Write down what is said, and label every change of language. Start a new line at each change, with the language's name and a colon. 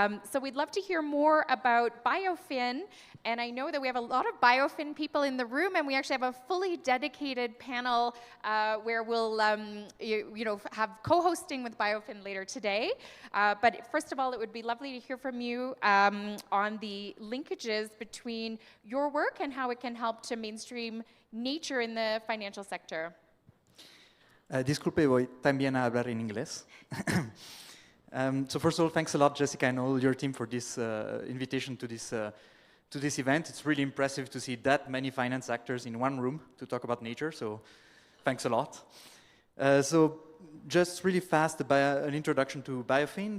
English: So we'd love to hear more about BioFin, and I know that we have a lot of BioFin people in the room, and we actually have a fully dedicated panel where we'll you know, have co-hosting with BioFin later today. But first of all, it would be lovely to hear from you on the linkages between your work and how it can help to mainstream nature in the financial sector.
Spanish: Disculpe, voy también a hablar en inglés.
English: So first of all, thanks a lot, Jessica, and all your team for this invitation to this event. It's really impressive to see that many finance actors in one room to talk about nature, so thanks a lot. So just really fast, an introduction to BioFin.